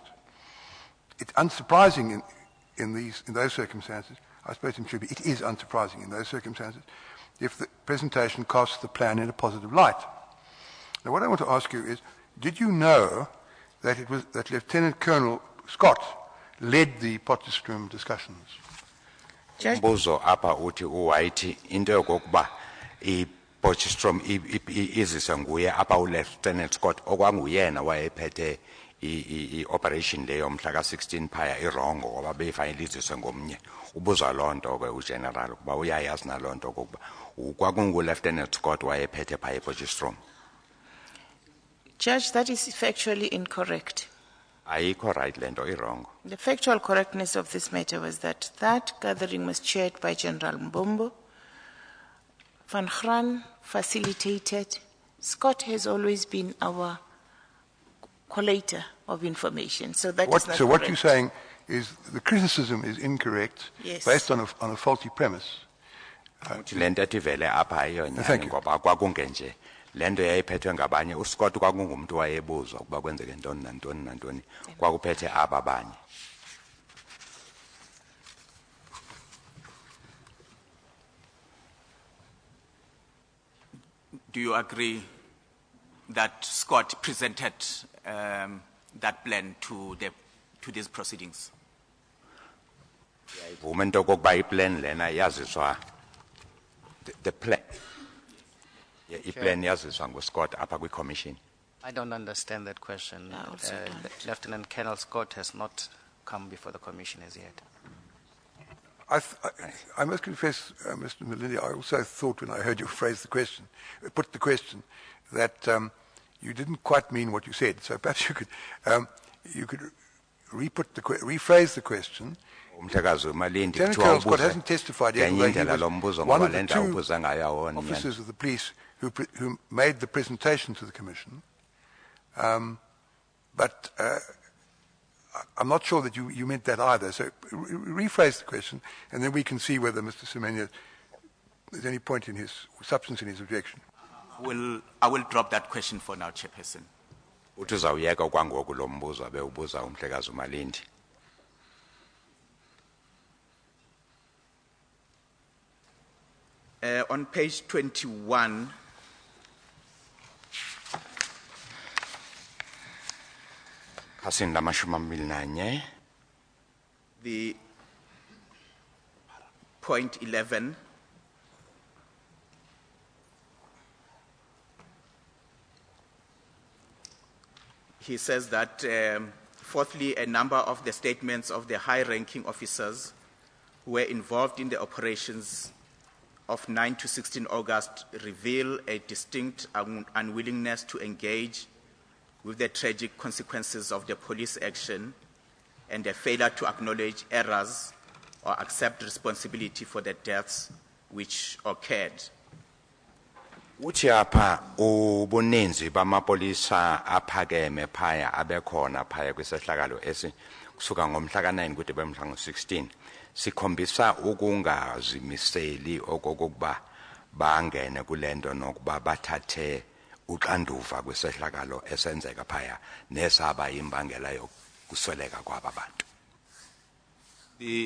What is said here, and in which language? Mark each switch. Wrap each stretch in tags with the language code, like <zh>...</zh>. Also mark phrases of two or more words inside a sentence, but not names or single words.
<en>It's unsurprising in those circumstances, I suppose it is unsurprising in those circumstances, if the presentation casts the plan in a positive light. Now what I want to ask you is, did you know that Lieutenant Colonel Scott led the Potchefstroom discussions? Judge,</en> <xh>Umbuzo apha uthi uWhite into yokokuba iPotchefstroom izise nguye apha uLieutenant Scott okwanguyena wayephethe i-operation leyo mhla ka-16 phaya irongo ngoba beyifanele iziswe ngomnye. Ubuza loo nto ke ugeneral ukuba uyayazi naloo nto okokuba kwakunguLieutenant Scott wayephethe phaya ePotchefstroom.</xh> <en>Judge, that is factually incorrect.</en> <xh>Ayikho right le nto irongo.</xh> <en>The factual correctness of this matter was that gathering was chaired by General Mbombo. Van Graan facilitated. Scott has always been our collator of information, so that is not So what correct. you're saying is the criticism is incorrect, Yes. based on a faulty premise.</en> <xh>Uthi le nto ethi vele apha</xh> <en>Thank</en> <xh>ayiyonyani</xh> <en>you.</en> <xh>ngoba kwakungenje. Le nto yayiphethwe ngabanye. uScott kwakungumntu wayebuzwa ukuba kwenzeke ntoni nantoni nantoni. Kwakuphethe aba abanye.</xh> <en>Do you agree that Scott presented that plan to these proceedings?</en> <xh>Ivuma into okokuba iplan lena yaziswa</xh> <en>the plan. Yeah,</en> <xh>iplan yaziswa nguScott apha kwi-commission.</xh> <en>I don't understand that question. I also don't. Lieutenant Colonel Scott has not come before the commission as yet. I must confess, Mr. Malindi, I also thought when I heard you put the question, that you didn't quite mean what you said. So perhaps you could rephrase the question.</en> <xh>Umhlekazi Malindi</xh> <en>Lieutenant</en> <xh>kuthiwa</xh> <en>Colonel Scott</en> <xh>ubuze</xh> <en>hasn't testified yet,</en> <xh>ngenye</xh> <en>although he</en> <xh>indlela lo</xh> <en>was</en> <xh>mbuzo</xh> <en>one</en> <xh>ngoba</xh> <en>of</en> <xh>le</xh> <en>the</en> <xh>nto</xh> <en>two</en> <xh>ubuza ngayo awona nyani.</xh> <en>officers of the police who made the presentation to the Commission. But I'm not sure that you meant that either. So rephrase the question, and then we can see whether Mr. Semenya, there's any point in his substance in his objection. I will drop that question for now, Chairperson.</en> <xh>Uthi uzawuyeka kwangoku lo mbuzo abe ubuza umhlekazi Malindi.</xh> <en>On page 21,</en> <xh>Khasini lamashumi amabili nanye.</xh> <en>the point 11, he says that, fourthly, a number of the statements of the high-ranking officers who were involved in the operations of 9 to 16 August reveal a distinct unwillingness to engage with the tragic consequences of the police action and a failure to acknowledge errors or accept responsibility for the deaths which occurred.</en> <xh>Uthi apha ubuninzi bamapolisa aphakeme phaya abekhona phaya kwisehlakalo esi kusuka ngomhla ka9 kude bemhla ngo16 sikhombisa ukungazimiseli okokuba bangene kulento nokuba bathathe uxanduva kwisehlakalo esenzeka phaya nesaba imbangela yokusweleka kwaba bantu.</xh>